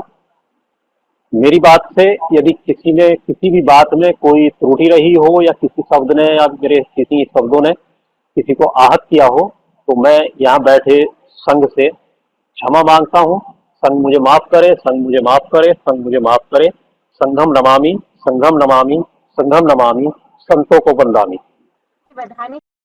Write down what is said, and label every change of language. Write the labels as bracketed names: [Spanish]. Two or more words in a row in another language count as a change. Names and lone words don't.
[Hindi] मेरी बात से यदि किसी ने किसी भी बात में कोई त्रुटि रही हो या किसी शब्द ने या मेरे किसी शब्दों ने किसी को आहत किया हो, तो मैं यहाँ बैठे संघ से क्षमा मांगता हूँ। संघ मुझे माफ करे, संघ मुझे माफ करे, संघ मुझे माफ करे। [Pali] संघम नमामि, संघम नमामि, संघम नमामि, [Hindi] संतों को वंदामि।